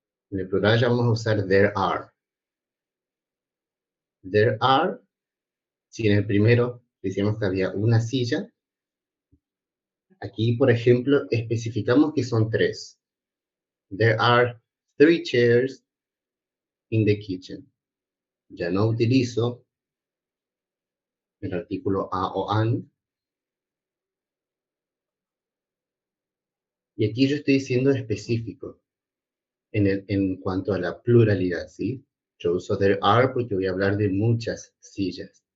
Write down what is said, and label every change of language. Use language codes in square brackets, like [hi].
[es] En el plural ya vamos a usar [en] there are. There are, [es] si en el primero decíamos que había una silla, aquí, por ejemplo, especificamos que son tres. [en] There are 3 chairs in the kitchen. [es] Ya no utilizo el artículo a o an. Y aquí yo estoy siendo específico en cuanto a la pluralidad, ¿sí? Yo uso [en] there are [es] porque voy a hablar de muchas sillas.